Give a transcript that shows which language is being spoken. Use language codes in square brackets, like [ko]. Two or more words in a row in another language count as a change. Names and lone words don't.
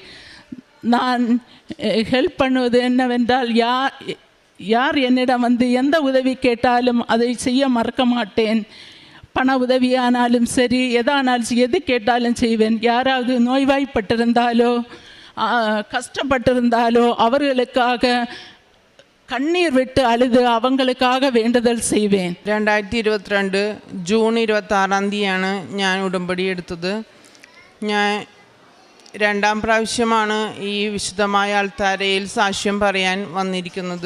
[ta] நான் ஹெல்ப் பண்ணுவது என்னவென்றால், யார் என்னிடம் வந்து எந்த உதவி கேட்டாலும் அதை செய்ய மறக்க மாட்டேன். பண உதவியானாலும் சரி, எதானாலும் எது கேட்டாலும் செய்வேன். யாராவது நோய்வாய்ப்பட்டிருந்தாலோ கஷ்டப்பட்டிருந்தாலோ அவர்களுக்காக கண்ணீர் விட்டு அழுது அவங்களுக்காக வேண்டியதை செய்வேன். [ml] 2022 ജൂൺ 26-ാം തീയതിയാണ് ഞാൻ ഉടമ്പടി എടുത്തത്. ഞാൻ 2ാം പ്രാവശ്യമാണ് ഈ വിശുദ്ധമായ അൾത്താരയിൽ സാക്ഷ്യം പറയാൻ വന്നിരിക്കുന്നത്.